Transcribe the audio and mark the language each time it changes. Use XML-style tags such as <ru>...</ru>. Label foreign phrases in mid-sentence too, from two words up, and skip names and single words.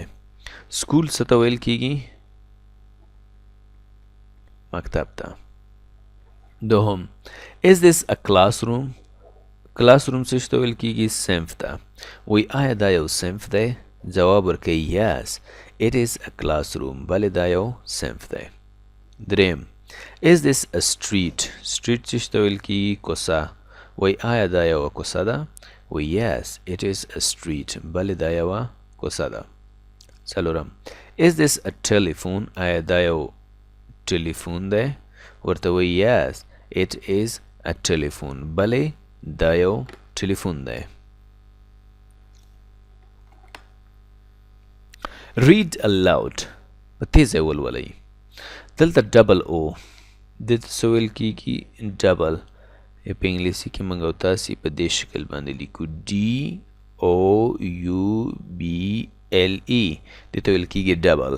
<ps>سکول څه ته ویل کېږي مکتب ته. دوهم</ps> <en>is this a classroom</en> <ps>کلاس روم څه ته ویل کېږي صنف ته وایي آیا دا یو صنف دی جواب ورکوي</ps> <en>yes it is a classroom</en> <ps>بلې دا یو صنف دی. دریم</ps> <en>is this a street</en> <ps>څه ته ویل کېږي کوڅه وایي آیا دا یوه کوڅه ده وایي</ps> <en>yes it is a street</en> <ps>بلې دا یوه کوڅه ده. څلورم</ps> <en>is this a telephone</en> <ps>آیا دا یو ټلیفون دی ورته وایي</ps> <en>yes it is a telephone</en> <ps>بلې دا یو ټلیفون دی.</ps> <en>read aloud</en> <ps>په تیزه ولولئ. دلته ډبل او دې ته څه ویل کېږي ډبل په انګلیسي کې موږ او تاسې په دې شکل باندې لیکو DOUBLE دې ته ویل کېږي ډبل.</ps>